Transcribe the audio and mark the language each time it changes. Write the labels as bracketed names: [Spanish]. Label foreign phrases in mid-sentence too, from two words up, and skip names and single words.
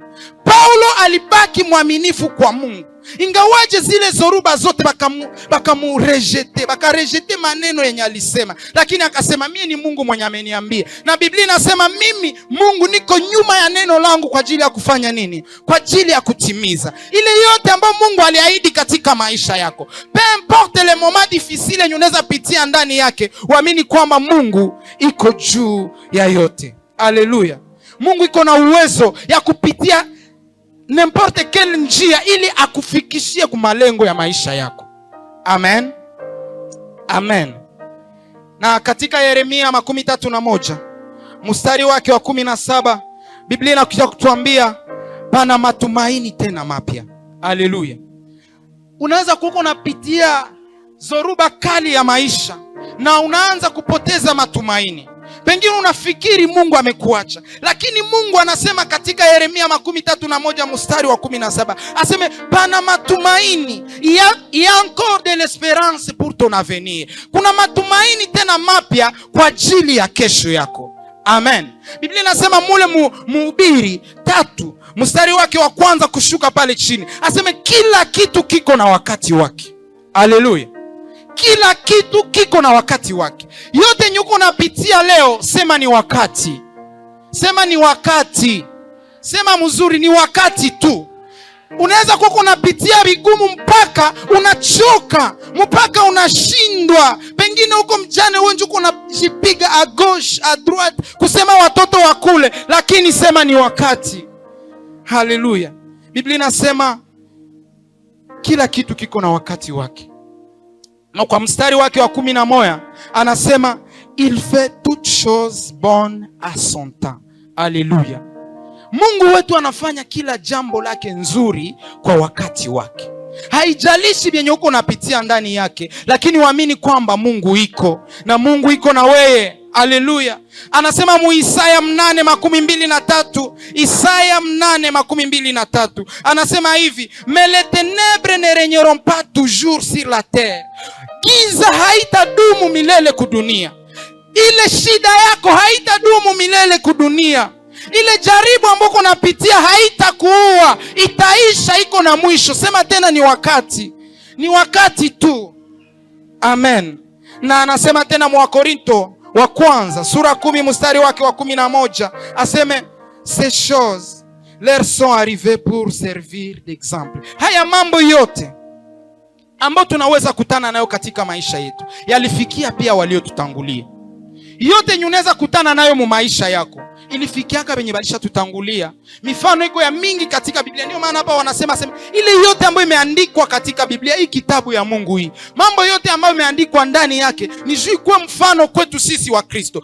[Swahili] Paulo alibaki mwaminifu kwa Mungu. Ingawaje zile zoruba zote bakarejete maneno yenye alisema, lakini akasema mimi ni Mungu mwenye ameniambia. Na Biblia inasema mimi Mungu niko nyuma ya neno langu kwa ajili ya kufanya nini? Kwa ajili ya kutimiza ile yote ambayo Mungu aliahidi katika maisha yako. [French] Peu importe le moment difficile [Swahili] yenye unaweza pitia ndani yake, uamini kwamba Mungu iko juu ya yote. Haleluya. Mungu iko na uwezo ya kupitia [French] n'importe quelle [Swahili] njia ili akufikishie kwa malengo ya maisha yako. Amen. Amen. Na katika Yeremia 31 mstari wake wa 17, Biblia inakuja kutuambia pana matumaini tena mapya. Haleluya. Unaweza kuko unapitia zoruba kali ya maisha na unaanza kupoteza matumaini. Pengine unafikiri Mungu amekuacha, lakini Mungu anasema katika Yeremia 31 mstari wa 17, aseme pana matumaini, [French] il y a encore de l'espérance pour ton avenir. [Swahili] Kuna matumaini tena mapya kwa ajili ya kesho yako. Amen. Biblia inasema mule Mhubiri 3 mstari wake wa kwanza kushuka pale chini, aseme kila kitu kiko na wakati wake. Haleluya. Kila kitu kiko na wakati wake. Yote nyuko unapitia leo, sema ni wakati. Sema ni wakati. Sema mzuri, ni wakati tu. Unaweza kuwa unapitia vigumu mpaka unachoka, mpaka unashindwa. Pengine huko mjane wewe uko unajipiga [French] a gauche a droite [Swahili] kusema watoto wakule, lakini sema ni wakati. Haleluya. Biblia inasema kila kitu kiko na wakati wake. Na kwa mstari wake wa 11 anasema [French] il fait toute chose bonne à son temps. [Swahili] Haleluya. Mungu wetu anafanya kila jambo lake nzuri kwa wakati wake. Haijalishi vyenye uko unapitia ndani yake, lakini uamini kwamba Mungu iko na Mungu iko na wewe. Haleluya. Anasema mu Isaya 8:23, Isaya 8:23, anasema hivi, [French] mais les ténèbres ne régneront pas toujours sur la terre. [Swahili] Giza haitadumu milele kudunia. Ile shida yako haitadumu milele kudunia. Ile jaribu ambako unapitia haitakuua, itaisha, iko na mwisho. Sema tena, ni wakati tu. Amen. Na anasema tena mu Korinto wa kwanza sura 10 mstari wake wa 11, aseme [French] ces choses leur sont arrivées pour servir d'exemple. [Swahili] Haya mambo yote ambayo tunaweza kutana nayo katika maisha yetu yalifikia pia waliotutangulia. Yote unaweza kutana nayo mu maisha yako ilifikiaka wenye balisha tutangulia. Mifano iko ya mingi katika Biblia. Ndio maana hapa wanasema ile yote ambayo imeandikwa katika Biblia, hii kitabu ya Mungu, hii mambo yote ambayo imeandikwa ndani yake ni juu kwa mfano kwetu sisi wa Kristo.